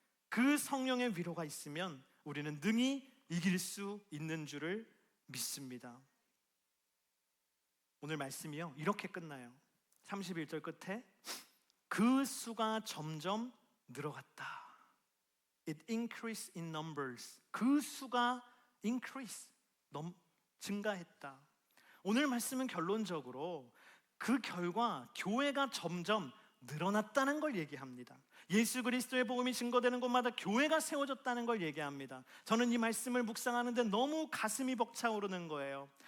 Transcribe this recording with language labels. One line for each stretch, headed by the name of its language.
Korean: 그 성령의 위로가 있으면 우리는 능히 이길 수 있는 줄을 믿습니다. 오늘 말씀이요, 이렇게 끝나요. 31절 끝에 그 수가 점점 늘어갔다.
English: It increased in numbers.
Korean: 그 수가 increase, 증가했다. 오늘 말씀은 결론적으로 그 결과 교회가 점점 늘어났다는 걸 얘기합니다. 예수 그리스도의 복음이 증거되는 곳마다 교회가 세워졌다는 걸 얘기합니다. 저는 이 말씀을 묵상하는데 너무 가슴이 벅차오르는 거예요.